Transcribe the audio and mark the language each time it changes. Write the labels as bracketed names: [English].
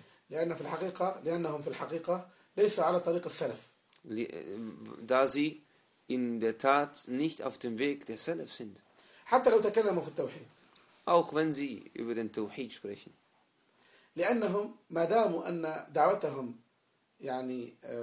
[Arabic] لأن في الحقيقة لأنهم في الحقيقة ليس على طريق السلف. [German] Da sie in der Tat nicht auf dem Weg der Salaf sind. [Arabic] حتى لو تكلموا في التوحيد. [German] Auch wenn sie über den Tauhid sprechen. [Arabic] لأنهم ما داموا أن دعوتهم يعني